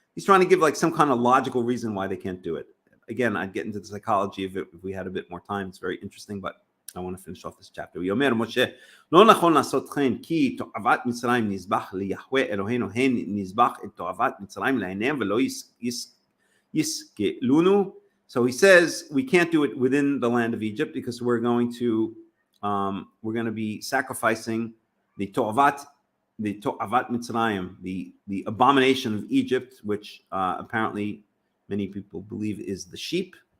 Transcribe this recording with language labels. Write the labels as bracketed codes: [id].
[en] He's trying to give like some kind of logical reason why they can't do it. Again, I'd get into the psychology of it if we had a bit more time. It's very interesting, but I want to finish off this chapter. [he] ויאמר משה, לא נכון לעשות כן, כי תועבת מצרים נזבח ליהוה אלוהינו, הן נזבח את תועבת מצרים לעיניהם ולא יסגלונו. [en] So he says we can't do it within the land of Egypt because we're going to be sacrificing the To'avat Mitzrayim, the abomination of Egypt, which apparently many people believe is the sheep.